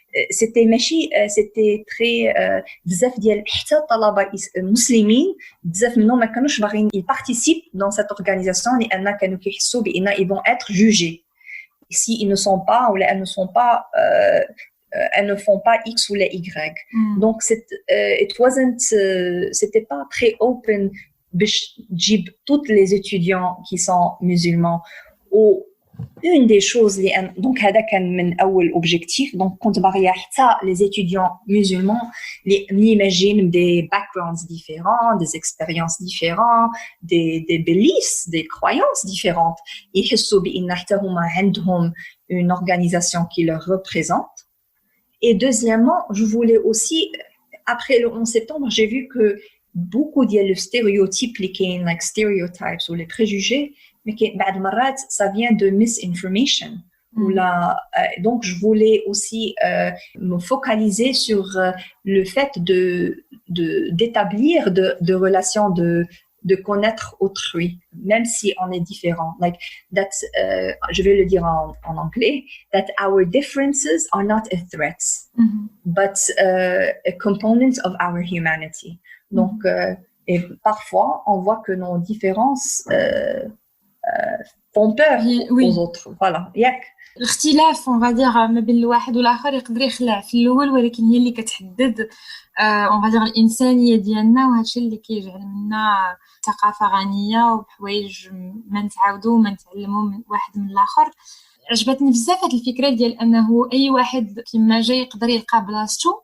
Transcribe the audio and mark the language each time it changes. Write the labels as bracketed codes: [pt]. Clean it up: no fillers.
[fr] c'était très [ar] بزاف ديال حتى الطلبه المسلمين بزاف منهم ما كانوش باغيين يparticipent [fr] dans cette organisation [ar] لان كانوا كيحسوا بان [fr] ils vont être jugés si ils ne sont pas ou elles ne sont pas elles ne font pas X ou les Y. Donc [en] it wasn't [fr] c'était pas très open [ar] باش تجيب [fr] toutes les étudiants qui sont musulmans ou une des choses donc [ar] هذا كان من اول [fr] objectif donc [ar] كنت باغيه حتى [fr] les étudiants musulmans اللي نيماجين des backgrounds différents des expériences différentes des beliefs des croyances différentes [ar] يحسوا بان حتى هما عندهم [fr] une organisation qui leur représente. Et deuxièmement, je voulais aussi, après le 11 septembre, j'ai vu que beaucoup de stéréotypes, like stereotypes ou les préjugés, mais que ça vient de misinformation. Donc, je voulais aussi me focaliser sur le fait d'établir de relations de connaître autrui, même si on est différent. [en] Like that, [fr] je vais le dire en anglais, [en] that our differences are not a threat, but a component of our humanity. [fr] Donc, et parfois, on voit que nos différences font peur aux autres. Voilà. [ar] الاختلاف [fr] on va dire [ar] ما بين الواحد والآخر يقدر يخلع في الأول ولكن هي اللي كتحدد on va dire الإنسانية ديالنا وهادشي اللي كيجعل منا ثقافة غنية وبحوايج ما نتعاودوا وما نتعلموا من واحد من الآخر عجبتني بزاف هاد الفكره ديال انه اي واحد كيما جاي يقدر يلقى بلاصتو.